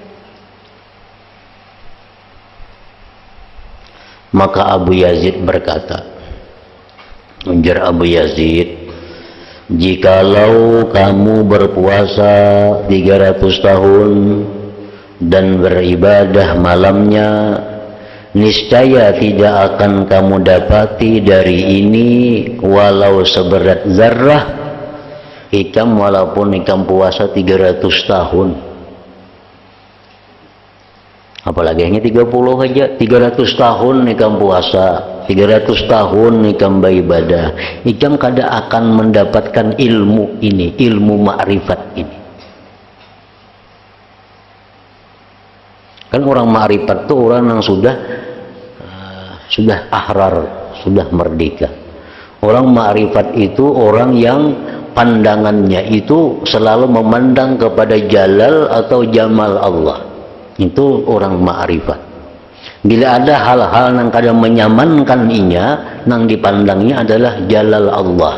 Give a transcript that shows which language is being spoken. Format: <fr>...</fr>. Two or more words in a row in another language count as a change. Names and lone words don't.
<id>Maka Abu Yazid berkata, ujar Abu Yazid, jikalau kamu berpuasa 300 tahun dan beribadah malamnya, niscaya tidak akan kamu dapati dari ini walau seberat zarrah.</id> <bjn>Ikam walaupun ikam puasa 300 tahun, apalagi hanya 30 aja, 300 tahun ikam puasa, 300 tahun ikam beribadah, ikam kada akan mendapatkan ilmu ini, ilmu ma'rifat ini.</bjn> <id>Kan orang ma'rifat itu orang yang sudah ahrar, sudah merdeka. Orang ma'rifat itu orang yang pandangannya itu selalu memandang kepada jalal atau jamal Allah. Itu orang ma'rifat.</id> <bjn>Bila ada hal-hal yang kadang menyamankan inya, nang dipandangnya adalah jalal Allah.</bjn>